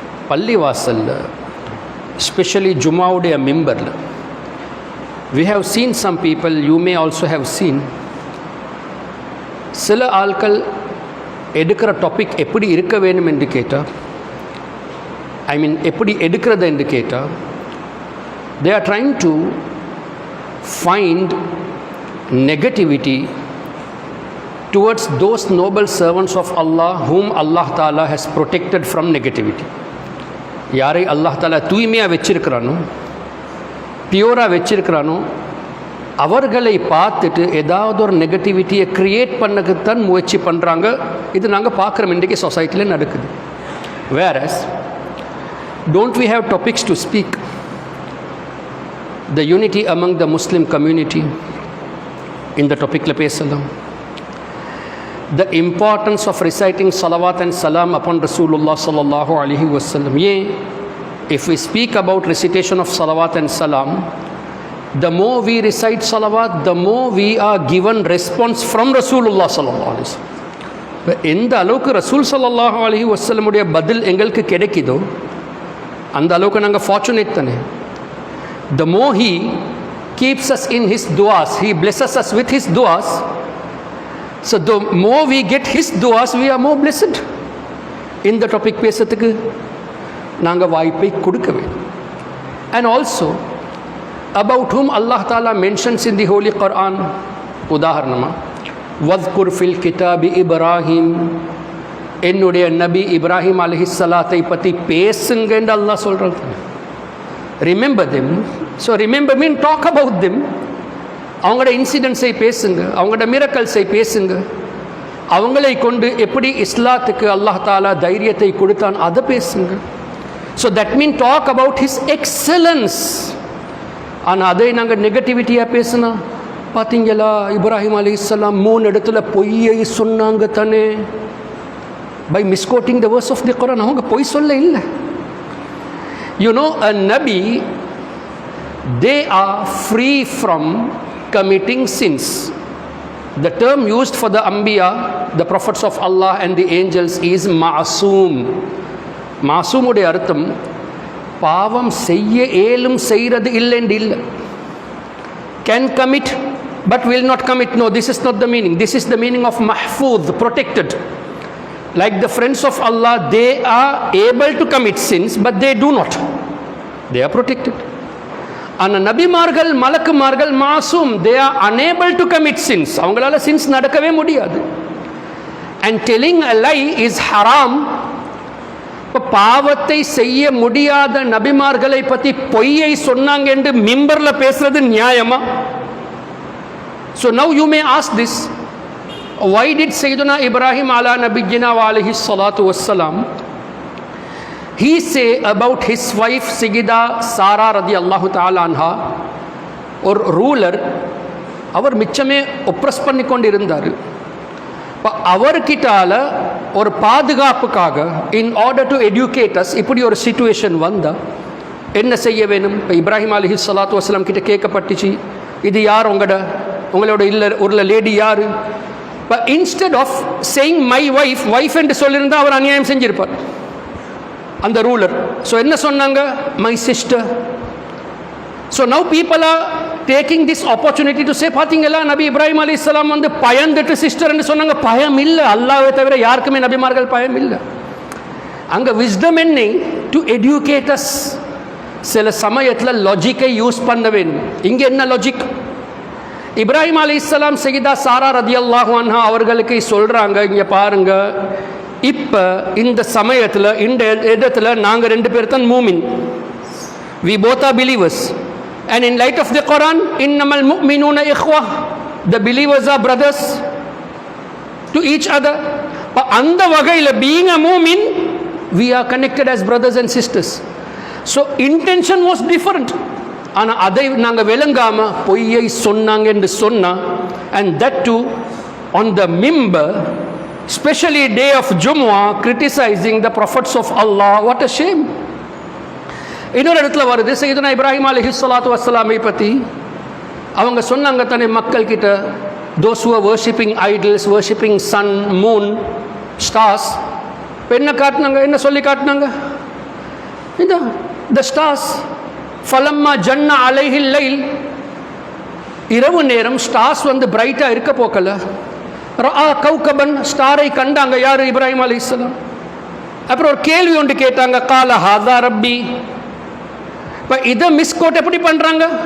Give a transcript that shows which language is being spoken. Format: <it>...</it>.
<en>பள்ளிவாசல்ல, especially</en> <ta>ஜும்மாவுடைய மிம்பர்ல,</ta> <en>we have seen some people, you may also have seen,</en> <ta>சில ஆட்கள் எடுக்கிற டாபிக் எப்படி இருக்க வேணும் என்று கேட்டால்,</ta> <en>எப்படி எடுக்கிறது என்று கேட்டால், they are trying to find negativity towards those noble servants of Allah whom Allah Ta'ala has protected from negativity.</en> <ta>யாரை அல்லாஹ் தாலா தூய்மையாக வச்சிருக்கிறானோ, பியூராக வச்சிருக்கிறானோ, அவர்களை பார்த்துட்டு ஏதாவது ஒரு நெகட்டிவிட்டியை க்ரியேட் பண்ணக்குத்தான் முயற்சி பண்ணுறாங்க. இது நாங்கள் பார்க்குறோம், இன்றைக்கி சொசைட்டியில் நடக்குது.</ta> <en>whereas don't we have topics to speak the unity among the Muslim community?</en> <ta>இந்த டாப்பிக்கில் பேசலாம்.</ta> <en>The importance of reciting salawat and salam upon Rasulullah sallallahu alaihi wasallam. If we speak about recitation of salawat and salam, the more we recite salawat, the more we are given response from Rasulullah sallallahu alaihi wasallam.</en> <ta>எந்த அளவுக்கு ரசூல் sallallahu alaihi wasallam உடைய பதில் எங்களுக்கு கிடைக்குதோ அந்த அளவுக்கு நாங்கள் fortunate தானே.</ta> <en>The more he keeps us in his duas, he blesses us with his duas. So the more we get his duas, we are more blessed.</en> <ta>இந்த டாபிக் பேசுறதுக்கு நாங்கள் வாய்ப்பை கொடுக்க வேண்டும்.</ta> <en>And also about whom Allah Ta'ala mentions in the Holy Quran,</en> <ta>உதாரணமா</ta> <ar>வத்குர் ஃபில் கிதாபி இப்ராஹிம்,</ar> <ta>என்னுடைய நபி இப்ராஹிம் அலைஹிஸ்ஸலாத்தை பற்றி பேசுங்க என்று அல்லாஹ் சொல்கிறார்.</ta> <en>Remember them. So remember mean talk about them.</en> <ta>அவங்களோட இன்சிடென்ட்ஸை பேசுங்க, அவங்களோட மிரக்கல்ஸை பேசுங்க, அவங்களை கொண்டு எப்படி இஸ்லாத்துக்கு அல்லாஹ் தாலா தைரியத்தை கொடுத்தான் அதை பேசுங்க.</ta> <en>So that mean talk about his excellence.</en> <ta>ஆனால் அதை நாங்கள் நெகட்டிவிட்டியாக பேசுனா, பார்த்தீங்களா இப்ராஹிம் அலைஹிஸ்ஸலாம் 3 இடத்துல பொய்யை சொன்னாங்க தானே,</ta> <en>By misquoting the verse of the Quran.</en> <ta>அவங்க பொய் சொல்ல இல்லை.</ta> <en>You know, a Nabi, they are free from committing sins. The term used for the Anbiya, the prophets of Allah and the angels, is Ma'soom. Ma'soom உடைய அர்த்தம் பாவம் செய்ய ஏலும் செய்கிறது இல்லைன்னு இல்லை. Can commit but will not commit. No, this is not the meaning. This is the meaning of Mahfuz, protected. Like the friends of Allah, they are able to commit sins but they do not. They are protected.</en> <ta>ஆனால் நபிமார்கள் மலக்குமார்கள் Masoom,</ta> <en>They are unable to commit sins.</en> <ta>அவங்களால since நடக்கவே முடியாது.</ta> <en>And telling a lie is ஹராம்.</en> <ta>இப்போ பாவத்தை செய்ய முடியாத நபிமார்களை பற்றி பொய்யை சொன்னாங்க என்று மிம்பரில் பேசுறது நியாயமா?</ta> <en>so now you may ask this, why did Sayyidina Ibrahim ala nabiyyina wa alayhi salatu wassalam he say about his wife Sayyida Sarah radiyallahu ta'ala anha, or ruler,</en> <ta>our மிச்சமே oppress பண்ணி கொண்டு இருந்தார். இப்போ அவர்கிட்டால ஒரு பாதுகாப்புக்காக,</ta> <en>in order to educate us,</en> <ta>இப்படி ஒரு situation வந்தால் என்ன செய்ய வேணும்? இப்போ இப்ராஹிம் அலைஹி ஸலாத்து வஸ்ஸலாம் கிட்ட கேட்கப்பட்டுச்சு, இது யார் உங்களோட இல்லை ஒரு லேடி யார்?</ta> <en>But instead of saying my wife</en> <ta>என்று சொல்லியிருந்தா அவர் அநியாயம் செஞ்சிருப்பார் அந்த ரூலர். ஸோ என்ன சொன்னாங்க?</ta> <en>my sister. So now people are taking this opportunity to say,</en> <ta>பார்த்தீங்களா நபி இப்ராஹிம் அலைஹிஸ்ஸலாம் வந்து பயந்துட்டு சிஸ்டர் என்று சொன்னாங்க. பயம் இல்லை, அல்லாஹ்வை தவிர யாருக்குமே நபிமார்கள் பயம் இல்லை. அங்கே விஸ்டம் என்ன?</ta> <en>To educate us.</en> <ta>சில சமயத்தில் லாஜிக்கை யூஸ் பண்ண வேண்டும். இங்கே என்ன லாஜிக்? இப்ராஹிம் அலைஹிஸ்ஸலாம் சையதா சாரா ரதியல்லாஹு அன்ஹா அவர்களுக்கு சொல்கிறாங்க, இங்கே பாருங்க, இப்போ இந்த சமயத்தில் இந்த இடத்துல நாங்கள் 2 பேர் தான் மூமின்.</ta> <en>We both are believers. And in light of the Quran,</en> <ar>innamal mu'minuna ikhwah,</ar> <en>the believers are brothers to each other.</en> <ta>அந்த வகையில்</ta> <en>being a mu'min, we are connected as brothers and sisters. So intention was different.</en> <ta>ஆனால் அதை நாங்கள் விளங்காமல் பொய்யை சொன்னாங்க என்று சொன்னால்,</ta> <en>and that too on the mimbar, especially day of Jumu'ah, criticizing the prophets of Allah. What a shame.</en> <ta>இன்னொரு இடத்துல வருது, சையதுனா இப்ராஹிம் அலைஹிஸ்ஸலாத்து வஸ்ஸலாமை பற்றி அவங்க சொன்னாங்க தானே மக்கள் கிட்ட,</ta> <en>those who are worshipping idols, worshipping sun, moon, stars,</en> <ta>என்ன காட்டினாங்க, என்ன சொல்லி காட்டினாங்க? இந்த the stars,</ta> <ar>ஃபலம்மா ஜன்ன அலைஹில் லைல்,</ar> <ta>இரவு நேரம் ஸ்டார்ஸ் வந்து பிரைட்டாக இருக்க போக்கல,</ta> <ar>ரஆ கௌகபன்,</ar> <ta>ஸ்டாரை கண்டாங்க. யார்? இப்ராஹிம் அலைஹிஸ்ஸலாம். அப்புறம் ஒரு கேள்வி ஒன்று கேட்டாங்க,</ta> <ar>கால ஹாதா ரப்பி.</ar> <ta>இப்போ இதை மிஸ்கோட் எப்படி பண்ணுறாங்க?</ta>